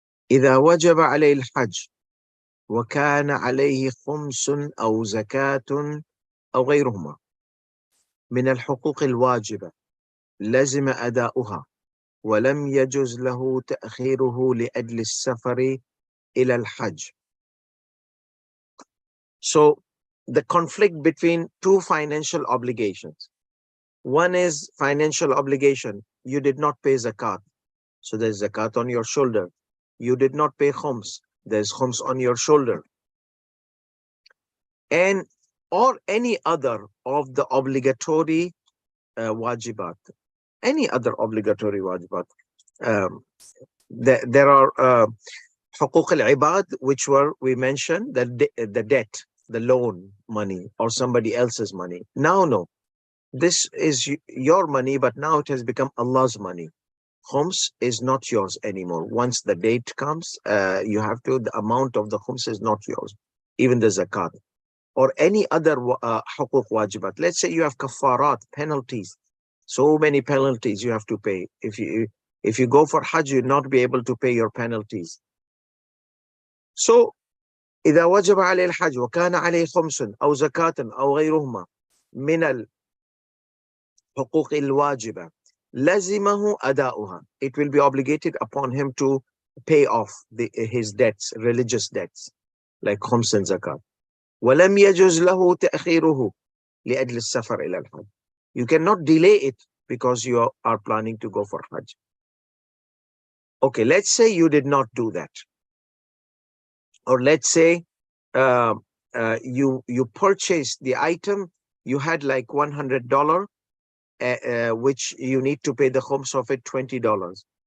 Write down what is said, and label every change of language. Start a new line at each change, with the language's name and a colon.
Arabic: إذا وجب عليه الحج وكان عليه خمس أو زكاة أو غيرهما من الحقوق الواجبة لزم أداؤها ولم يجوز له تأخيره لأجل السفر إلى الحج.
English: So the conflict between two financial obligations. One is financial obligation. You did not pay zakat, so there's zakat on your shoulder. You did not pay khums, there's khums on your shoulder. And or any other of the obligatory wajibat. Any other obligatory wajibat. There are حقوق العباد, which we mentioned, the debt, the loan money, or somebody else's money. Now, no. This is your money, but now it has become Allah's money. Khums is not yours anymore. Once the date comes, you have to, the amount of the khums is not yours. Even the zakat. Or any other حقوق wajibat. Let's say you have kafarat, penalties. So many penalties you have to pay. If you go for Hajj, you'll not be able to pay your penalties.
Arabic: So, إذا وجب عليه الحج وكان عليه خمس أو زكاة أو غيرهما من الحقوق الواجبة لزمه أداؤها.
English: It will be obligated upon him to pay off his debts, religious debts, like khums and zakat.
Arabic: ولم يجوز له تأخيره لأجل السفر إلى الحج.
English: You cannot delay it because you are planning to go for Hajj. Okay, let's say you did not do that. Or let's say you purchased the item, you had like $100, which you need to pay the khums of it $20.